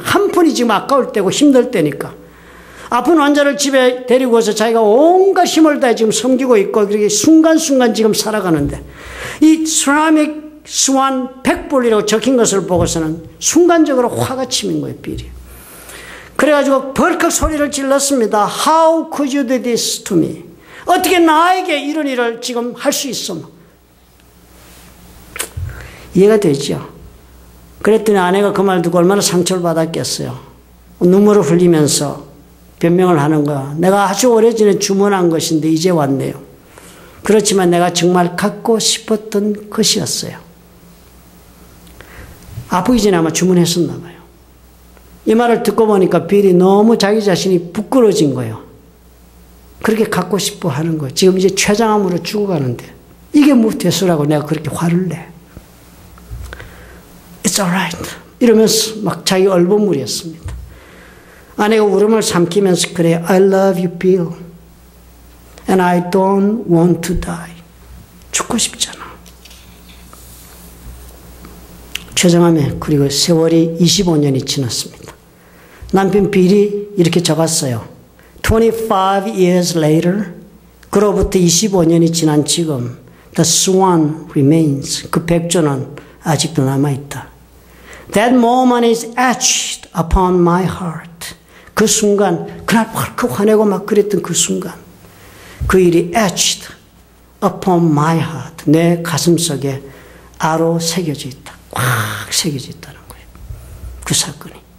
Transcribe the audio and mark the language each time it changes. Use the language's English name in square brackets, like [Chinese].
[Korean] 한 푼이 지금 아까울 때고 힘들 때니까. 아픈 환자를 집에 데리고 와서 자기가 온갖 힘을 다해 지금 섬기고 있고 그렇게 순간순간 지금 살아가는데 이 세라믹 스완 100불이라고 적힌 것을 보고서는 순간적으로 화가 치민 거예요, 빌이. 그래가지고 벌컥 소리를 질렀습니다. [English] How could you do this to me? [Korean] 어떻게 나에게 이런 일을 지금 할 수 있어? 이해가 되죠? 그랬더니 아내가 그 말 듣고 얼마나 상처를 받았겠어요. 눈물을 흘리면서 변명을 하는 거야. 내가 아주 오래전에 주문한 것인데 이제 왔네요. 그렇지만 내가 정말 갖고 싶었던 것이었어요. 아프기 전에 아마 주문했었나 봐요. 이 말을 듣고 보니까 빌이 너무 자기 자신이 부끄러워진 거예요. 그렇게 갖고 싶어 하는 거예요. 지금 이제 췌장암으로 죽어가는데 이게 뭐 됐으라고 내가 그렇게 화를 내. [English] It's alright. [Korean] 이러면서 막 자기 얼버무렸습니다. 아내가 울음을 삼키면서 그래, I love you, Bill. [English] And I don't want to die. 죽고 싶잖아. [Korean] 췌장암에 그리고 세월이 25년이 지났습니다. 남편 빌이 이렇게 적었어요. [English] 25 years later, 그로부터 25년이 지난 지금 The swan remains. [Korean] 그 백조는 아직도 남아있다. [English] That moment is etched upon my heart. [Korean] 그 순간, 그날 벌컥 화내고 막 그랬던 그 순간 그 일이 etched upon my heart. 내 가슴 속에 아로 새겨져 있다. 꽉 새겨져 있다는 거예요. 그 사건이.